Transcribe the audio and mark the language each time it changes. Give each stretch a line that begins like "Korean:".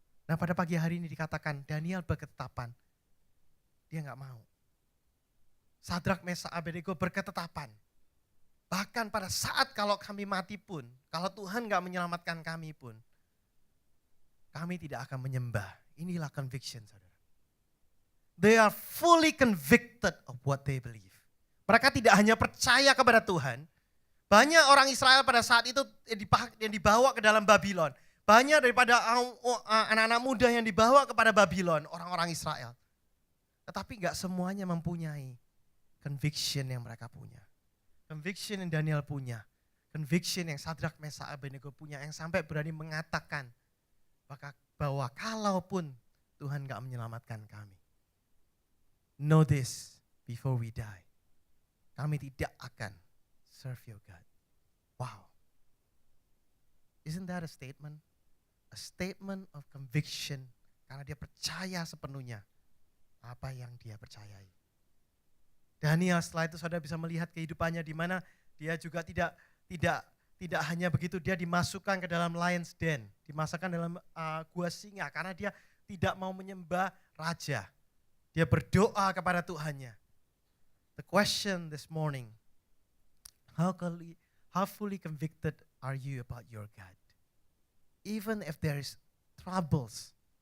Indonesian: Nah, pada pagi hari ini dikatakan Daniel berketetapan. Dia gak mau. Sadrak, Mesak, Abednego berketetapan. Bahkan pada saat kalau kami mati pun, kalau Tuhan gak menyelamatkan kami pun, kami tidak akan menyembah. Inilah conviction, saudara.
English: They are fully convicted of what they believe.
Indonesian: Mereka tidak hanya percaya kepada Tuhan. Banyak orang Israel pada saat itu yang dibawa ke dalam Babylon. Banyak daripada anak-anak muda yang dibawa kepada Babylon, orang-orang Israel. Tetapi gak semuanya mempunyai conviction yang mereka punya. Conviction yang Daniel punya. Conviction yang Sadrak, Mesak, Abednego punya. Yang sampai berani mengatakan bahwa kalaupun Tuhan gak menyelamatkan kami,
English: know this before we die.
Indonesian: Kami tidak akan
English: serve your God. Wow. Isn't that a statement? A statement of conviction.
Indonesian: Karena dia percaya sepenuhnya apa yang dia percayai. Daniel setelah itu saudara bisa melihat kehidupannya di mana dia juga tidak hanya begitu, dia dimasukkan ke dalam lion's den. Dimasukkan dalam gua singa karena dia tidak mau menyembah raja. Dia berdoa kepada Tuhannya.
English: The question this morning, how fully convicted are you about your God? Even if there is troubles.